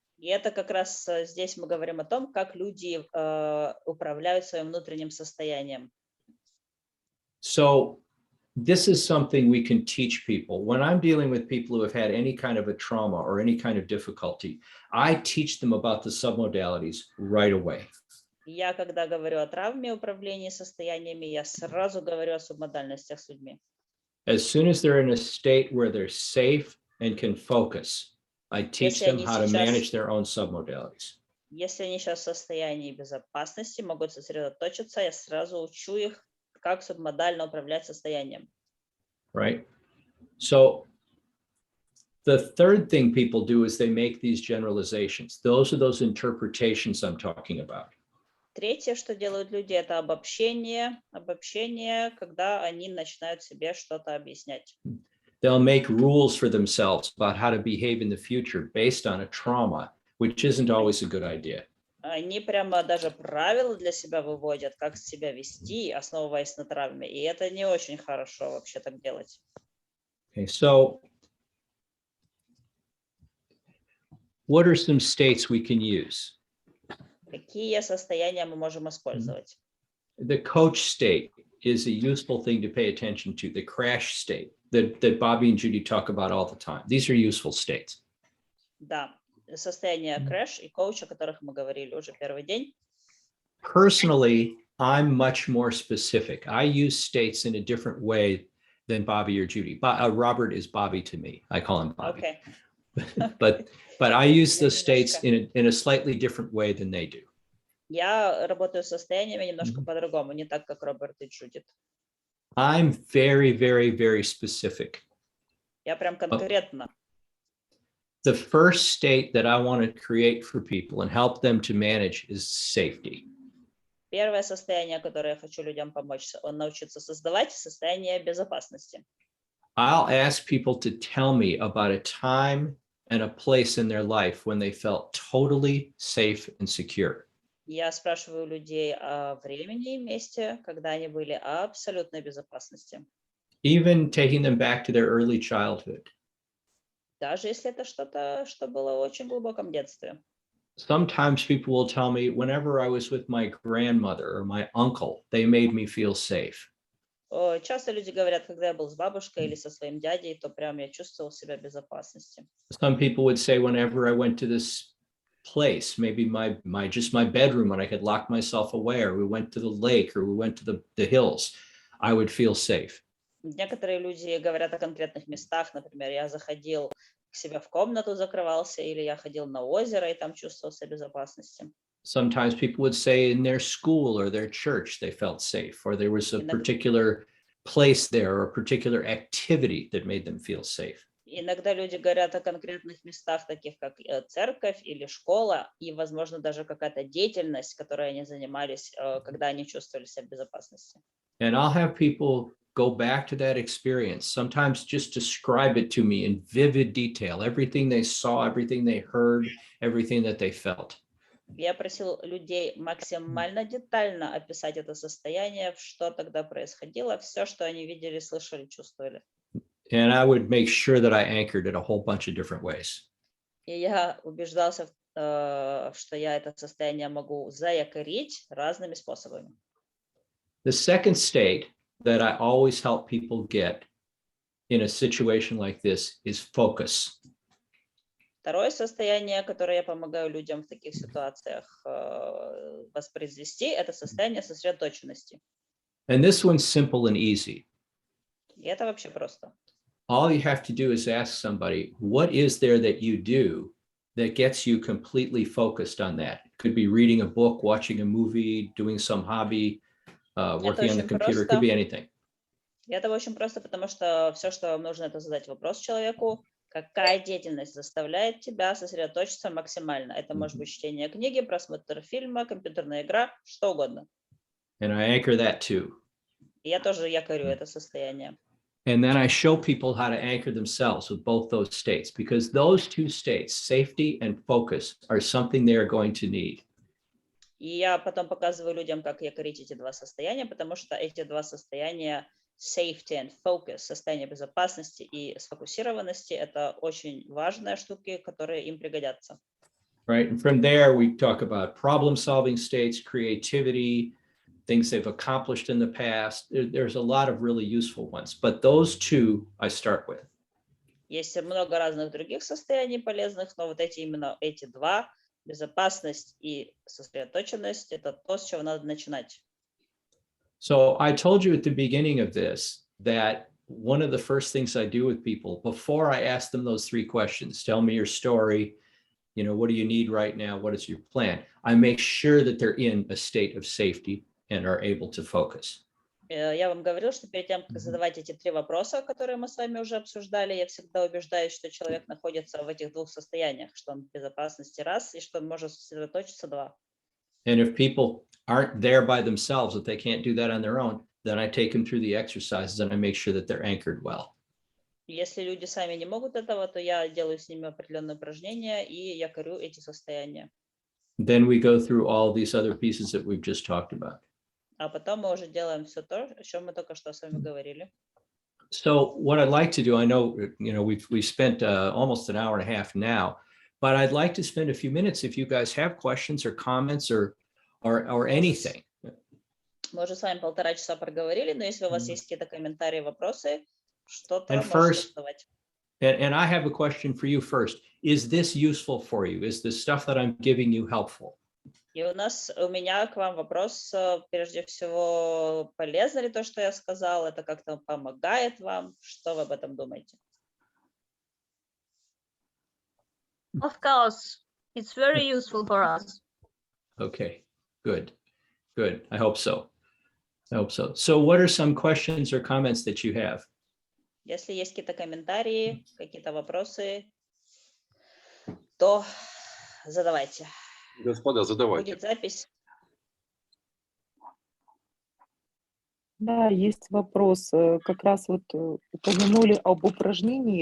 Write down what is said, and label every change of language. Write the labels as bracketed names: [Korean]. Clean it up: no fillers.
[Russian] И это как раз здесь мы говорим о том, как люди управляют своим внутренним состоянием. [English] So this is something we can teach people. When I'm dealing with people who have had any kind of a trauma or any kind of difficulty, I teach them about the submodalities right away. [Russian] Я, когда говорю о травме, управлении состояниями, я сразу говорю о субмодальностях с людьми. [English] As soon as they're in a state where they're safe and can focus, I teach them how to manage their own submodalities. [Russian] Если они сейчас в состоянии безопасности, могут сосредоточиться, я сразу учу их, как субмодально управлять состоянием. [English] Right? So the third thing people do is they make these generalizations. Those are those interpretations I'm talking about. [Russian] Третье, что делают люди, это обобщение, когда они начинают себе что-то объяснять. [English] They'll make rules for themselves about how to behave in the future based on a trauma, which isn't always a good idea. [Russian] Они прямо даже правила для себя выводят, как себя вести, основываясь на травме. И это не очень хорошо вообще так делать. [English] Okay, so what are some states we can use? [Russian] Какие состояния мы можем использовать? [English] The coach state is a useful thing to pay attention to. The crash state that Bobby and Judy talk about all the time. These are useful states. [Russian] Да, состояние крэш и коуч, о которых мы говорили уже первый день. [English] Personally, I'm much more specific. I use states in a different way than Bobby or Judy. Robert is Bobby to me. I call him Bobby. Okay. But I use the states in a slightly different way than they do. [Russian] Я работаю с состояниями немножко по-другому, не так, как Роберт и Джудит. [English] I'm very, very, very specific. [Russian] Я прям конкретно. [English] The first state that I want to create for people and help them to manage is safety. [Russian] Первое состояние, которое я хочу людям помочь научиться создавать, состояние безопасности. [English] I'll ask people to tell me about a time and a place in their life when they felt totally safe and secure. [Russian] Я спрашиваю людей о времени и месте, когда они были в абсолютной безопасности. [English] Even taking them back to their early childhood. [Russian] Даже если это что-то, что было в очень глубоком детстве. [English] Sometimes people will tell me whenever I was with my grandmother or my uncle, they made me feel safe. [Russian] Часто люди говорят, когда я был с бабушкой или со своим дядей, то прям я чувствовал себя в безопасности. [English] Some people would say whenever I went to this place, maybe my bedroom when I could lock myself away, or we went to the lake, or we went to the hills, I would feel safe. [Russian] Некоторые люди говорят о конкретных местах, например, я заходил к себе в комнату, закрывался, или я ходил на озеро и там чувствовал себя в безопасности. [English] Sometimes people would say in their school or their church they felt safe, or there was a particular place there or a particular activity that made them feel safe. [Russian] Иногда люди говорят о конкретных местах, таких как церковь или школа, и, возможно, даже какая-то деятельность, которой они занимались, когда они чувствовали себя в безопасности. [English] And I'll have people go back to that experience. Sometimes just describe it to me in vivid detail, everything they saw, everything they heard, everything that they felt. [Russian] Я просил людей максимально детально описать это состояние, что тогда происходило, все, что они видели, слышали, чувствовали. [English] And I would make sure that I anchored it a whole bunch of different ways. [Russian] И я убеждался, что я это состояние могу заякорить разными способами. [English] The second state that I always help people get in a situation like this is focus. [Russian] Второе состояние, которое я помогаю людям в таких ситуациях воспроизвести, это состояние сосредоточенности. [English] And this one's simple and easy. [Russian] И это вообще просто. [English] All you have to do is ask somebody, what is there that you do that gets you completely focused on that? It could be reading a book, watching a movie, doing some hobby, working on the computer, it could be anything. [Russian] И это очень просто, потому что все, что вам нужно, это задать вопрос человеку, какая деятельность заставляет тебя сосредоточиться максимально. Это может быть чтение книги, просмотр фильма, компьютерная игра, что угодно. [English] And I anchor that too. [Russian] И я тоже якорю это состояние. [English] And then I show people how to anchor themselves with both those states, because those two states, safety and focus, are something they are going to need. [Russian] И я потом показываю людям, как якорить эти два состояния, потому что эти два состояния [English] safety and focus, [Russian] состояние безопасности и сфокусированности, это очень важные штуки, которые им пригодятся. [English] Right. And from there, we talk about problem-solving states, creativity, things they've accomplished in the past. There's a lot of really useful ones, but those two I start with. [Russian] Есть много разных других состояний полезных, но вот именно эти два, безопасность и сосредоточенность, это то, с чего надо начинать. [English] So I told you at the beginning of this that one of the first things I do with people before I ask them those three questions, tell me your story, what do you need right now? What is your plan? I make sure that they're in a state of safety and are able to focus. [Russian] Я вам говорил, что перед тем, как задавать эти три вопроса, которые мы с вами уже обсуждали, я всегда убеждаюсь, что человек находится в этих двух состояниях, что он в безопасности раз, и что он может сосредоточиться два. [English] And if people aren't there by themselves, if they can't do that on their own, then I take them through the exercises and I make sure that they're anchored well. [Russian] Если люди сами не могут этого, то я делаю с ними определенные упражнения и якорю эти состояния. [English] Then we go through all these other pieces that we've just talked about. [Russian] А потом мы уже делаем все то, о чем мы только что с вами говорили. [English] So what I'd like to do, I know, we've spent almost an hour and a half now, but I'd like to spend a few minutes if you guys have questions or comments or anything. [Russian] Мы уже с вами 1,5 часа проговорили, но если у вас есть какие-то комментарии, вопросы, что-то [English] And [Russian] можете [English] first, [Russian] задавать. [English] and I have a question for you first. Is this useful for you? Is the stuff that I'm giving you helpful? [Russian] И у меня к вам вопрос, прежде всего, полезно ли то, что я сказал, это как-то помогает вам, что вы об этом думаете? [English] Of course, it's very useful for us. Okay, good. I hope so. So what are some questions or comments that you have? [Russian] Если есть какие-то комментарии, какие-то вопросы, то задавайте. Господа, задавайте. Будет запись. Да, есть вопрос. Как раз вот упомянули об упражнении.